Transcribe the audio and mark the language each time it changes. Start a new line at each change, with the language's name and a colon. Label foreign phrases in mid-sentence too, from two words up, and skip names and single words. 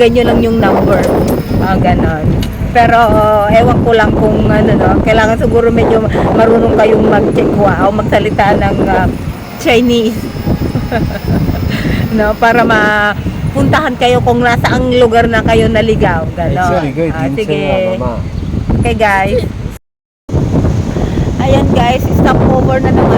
Filipino: Tawagan nyo lang yung number. Ganon. Pero ewan ko lang kung ano, no, kailangan siguro medyo marunong kayong mag-chekwa o magsalita ng Chinese. No, para mapuntahan kayo kung nasaang lugar na kayo naligaw.
Chinese: 这
Filipino: Ganon.
Chinese: 里可以
Filipino: Ah,
Chinese: 停车
Filipino: sige.
Chinese: 啊，妈妈。
English: Okay guys.
Filipino: Ayan guys,
English: stop over
Filipino: na naman.